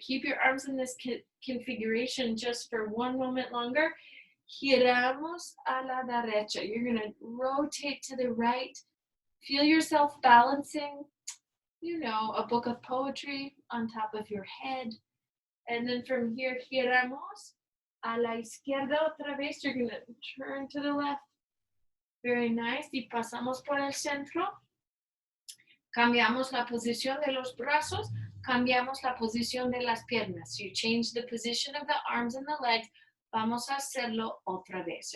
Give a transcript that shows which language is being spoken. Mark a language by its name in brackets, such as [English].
[English] Keep your arms in this configuration just for one moment longer. [Spanish] Giramos a la derecha. [English] You're going to rotate to the right. Feel yourself balancing, you know, a book of poetry on top of your head. And then from here, [Spanish] giramos a la izquierda otra vez. [English] You're going to turn to the left. Very nice. [Spanish] Y pasamos por el centro. Cambiamos la posición de los brazos. Cambiamos la posición de las piernas. [English] So you change the position of the arms and the legs. [Spanish] Vamos a hacerlo otra vez.